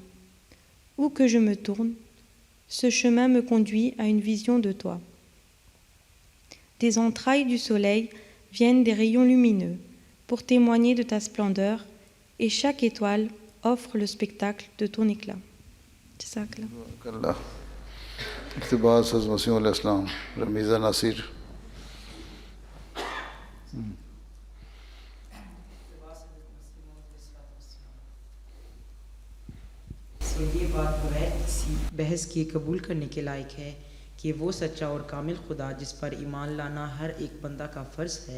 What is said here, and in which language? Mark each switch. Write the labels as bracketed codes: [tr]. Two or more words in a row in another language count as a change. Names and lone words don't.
[fr] Où que je me tourne, ce chemin me conduit à une vision de toi. Des entrailles du soleil viennent des rayons lumineux pour témoigner de ta splendeur, et chaque étoile offre le spectacle de ton éclat. [ur] اللہ. اقتباس از مسیح [ar] علیہ السلام [ur] رمیزہ ناصر. تو یہ بات بغیر کسی بحث کی قبول کرنے کے لائق ہے کہ وہ سچا اور کامل خدا جس پر ایمان لانا ہر ایک بندہ کا فرض ہے